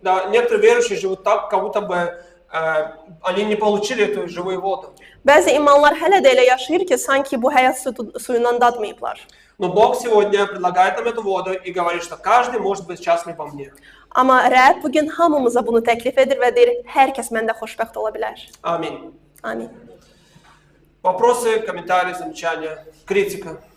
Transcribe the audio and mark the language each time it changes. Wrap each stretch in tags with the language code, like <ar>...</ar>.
<ru>Да, некоторые верующие живут так, как будто бы они не получили эту живую воду.</ru> <az>Bəzi imanlar hələ də elə yaşayır ki, sanki bu həyat suyundan dadmayıblar.</az> <ru>Но Бог сегодня предлагает нам эту воду и говорит, что каждый может быть счастлив во мне.</ru> <az>Amma Rəbb bugün hamımıza bunu təklif edir və deyir, hər kəs məndə xoşbəxt ola bilər.</az> <ru>Аминь.</ru> <az>Amin.</az> <ru>Вопросы, комментарии, замечания, критика.</ru>